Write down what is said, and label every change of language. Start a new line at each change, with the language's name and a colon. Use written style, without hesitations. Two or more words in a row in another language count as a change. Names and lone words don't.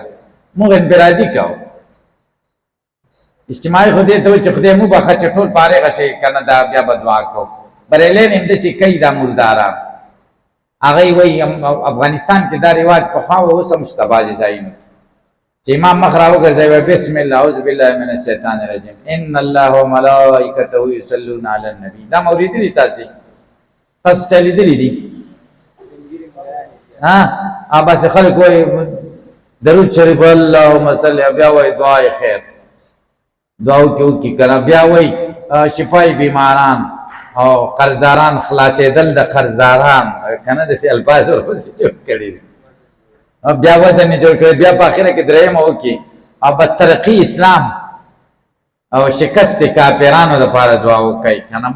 Pashto: مونږ انفرادي کوو. اجتماعي خو دې ته وایي چې خدای مو بخښه چې ټول فارغه شئ که نه، دا بیا به دعا کوو. بریلیان همداسې کوي دا مرداران. هغوی وایي افغانستان کې دا رواج پخوا و اوس هم شته بعضې ځایونو چې امام مخ را وګرځوي
Arabic: بسم الله اعوذ بالله من الشیطان الرجیم ان الله وملائکته یصلون علی النبی.
Pashto: دا مو اورېدلي تاسې؟ تاسو چا لیدلي دي؟ بس خلک وایي درود شریف
Arabic: اللهم صل،
Pashto: بیا وایي دعای خیر، دعا وکړي که نه، بیا وایي شفای بیماران او قرضداران خلاصېدل د قرضداران، که نه داسې الفاظ ورپسې جوړ کړي دي. بیا وزن یې جوړ کړی، بیا په اخره کې درېیمه وکړي او بدترقي اسلام او شکست کافرانو دپاره دعا وکړئ که نه.